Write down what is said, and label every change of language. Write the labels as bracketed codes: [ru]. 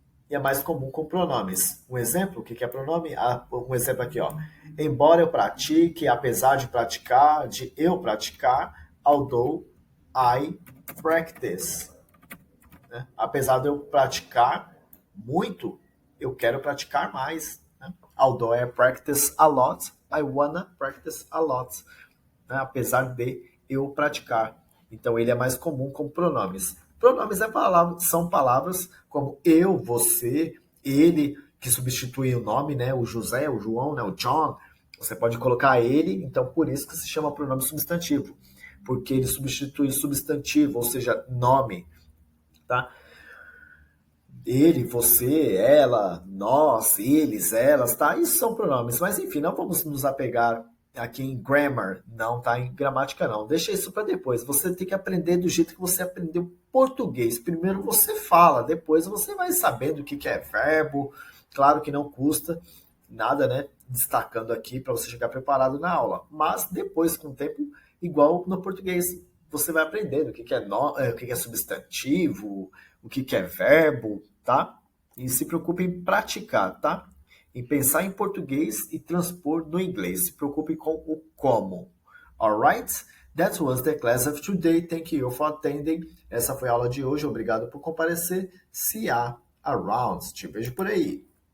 [pt] E é mais comum com pronomes. Um exemplo, o que é pronome? Um exemplo aqui, ó. Embora eu pratique, apesar de praticar, de eu praticar, [en] although I practice. [pt] Né? Apesar de eu praticar muito, eu quero praticar mais. Né? [en] Although I practice a lot, I wanna practice a lot. [pt] Né? Apesar de eu praticar. Então, ele é mais comum com pronomes. Pronomes são palavras como eu, você, ele, que substitui o nome, né? O José, o João, né? O John. Você pode colocar ele, então por isso que se chama pronome substantivo. Porque ele substitui substantivo, ou seja, nome. Tá? Ele, você, ela, nós, eles, elas, tá? Isso são pronomes. Mas enfim, não vamos nos apegar aqui em grammar, não, tá? Em gramática, não. Deixa isso para depois. Você tem que aprender do jeito que você aprendeu português. Primeiro você fala, depois você vai sabendo o que é verbo. Claro que não custa nada, né? Destacando aqui para você chegar preparado na aula. Mas depois, com o tempo, igual no português, você vai aprendendo o que é substantivo, o que é verbo, tá? E se preocupe em praticar, tá? Em pensar em português e transpor no inglês. Se preocupe com o como. Alright? [en] That was the class of today. Thank you for attending. [pt] Essa foi a aula de hoje. Obrigado por comparecer. [en] See ya around. [pt] Te vejo por aí.